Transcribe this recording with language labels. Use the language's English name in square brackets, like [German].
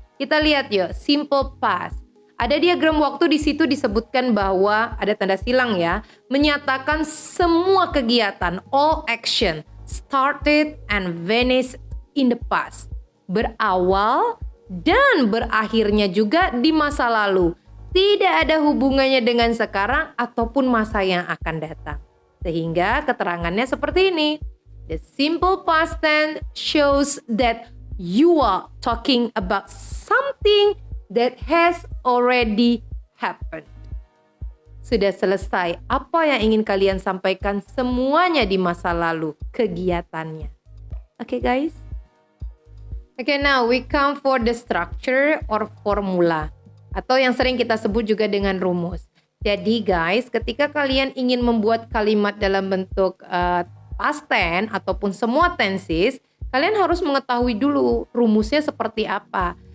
[Indonesian] Kita lihat yuk, simple past. Ada diagram waktu di situ disebutkan bahwa ada tanda silang ya, menyatakan semua kegiatan, [English] all action, started and vanished in the past. [Indonesian] Berawal dan berakhirnya juga di masa lalu. Tidak ada hubungannya dengan sekarang ataupun masa yang akan datang. Sehingga keterangannya seperti ini. [English] The simple past tense shows that you are talking about something that has already happened. [Indonesian] Sudah selesai. Apa yang ingin kalian sampaikan semuanya di masa lalu, kegiatannya. [English] Okay guys? Okay, now we come for the structure or formula. [Indonesian] Atau yang sering kita sebut juga dengan rumus. Jadi guys, ketika kalian ingin membuat kalimat dalam bentuk past tense ataupun semua tenses, kalian harus mengetahui dulu rumusnya seperti apa.